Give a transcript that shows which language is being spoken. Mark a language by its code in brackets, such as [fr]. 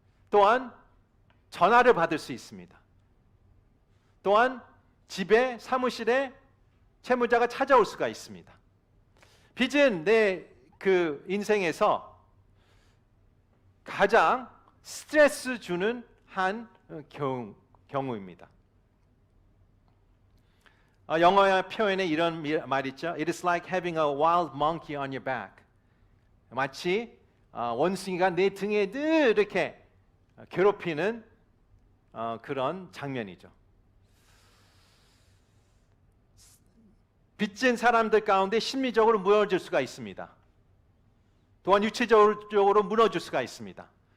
[ko] 또한 전화를 받을 수 있습니다. 또한 집에, 사무실에 채무자가 찾아올 수가 있습니다. 빚은 내 그 인생에서 가장 스트레스 주는 한 경우입니다. 영어의 표현에 이런 말 있죠. [en] It is like having a wild monkey on your back. [ko] 마치 원숭이가 내 등에 늘 이렇게 괴롭히는 그런 장면이죠. 빚진 사람들 가운데 심리적으로 무너질 수가 있습니다. 또한 유체적으로 무너질 수가 있습니다.